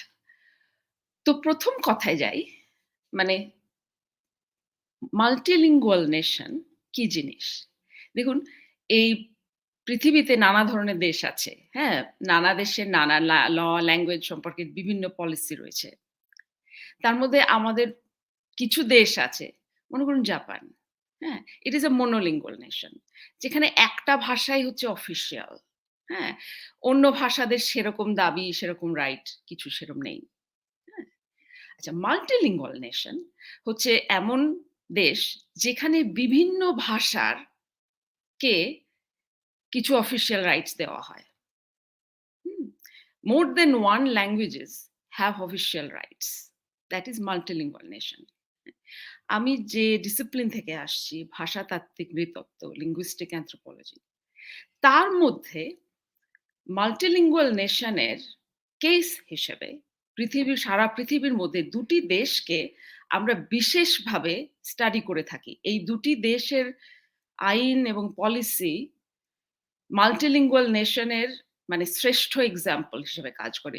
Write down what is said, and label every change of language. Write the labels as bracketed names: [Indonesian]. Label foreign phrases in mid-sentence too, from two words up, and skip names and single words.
[Bangla] তো ১ম কথায় যাই, মানে [English] multilingual nation [Bangla] কি জিনিস? দেখুন, এই পৃথিবীতে নানা ধরনের দেশ আছে। হ্যাঁ? নানা দেশের নানা ল্যাঙ্গুয়েজ সম্পর্কে বিভিন্ন পলিসি রয়েছে। তার মধ্যে আমাদের কিছু দেশ আছে, মনে করুন জাপান। হ্যাঁ? [English] it is a monolingual nation [Bangla] যেখানে একটা ভাষাই হচ্ছে অফিসিয়াল। হ্যাঁ? অন্য ভাষাদের সেরকম দাবি, সেরকম রাইট কিছু সেরম নেই। হ্যাঁ? আচ্ছা, [English] multilingual nation [Bangla] হচ্ছে এমন দেশ যেখানে বিভিন্ন ভাষার কে কিছু [English] official rights [Bangla] দেওয়া হয়। হুম? [English] More than one languages have official rights. That is multilingual nation. [Bangla] আমি যে ডিসিপ্লিন থেকে আসছি, ভাষাতাত্ত্বিক নৃতত্ত্ব, [English] linguistic anthropology, [Bangla] তার মধ্যে [English] multilingual nation's [Bangla] কেস হিসেবে সারা পৃথিবীর মধ্যে ২ টি দেশকে আমরা বিশেষভাবে স্টাডি করে থাকি। এই ২ টি দেশের আইন এবং পলিসি [English] multilingual nation's [Bangla] মানে শ্রেষ্ঠ এক্সাম্পল হিসেবে কাজ করে।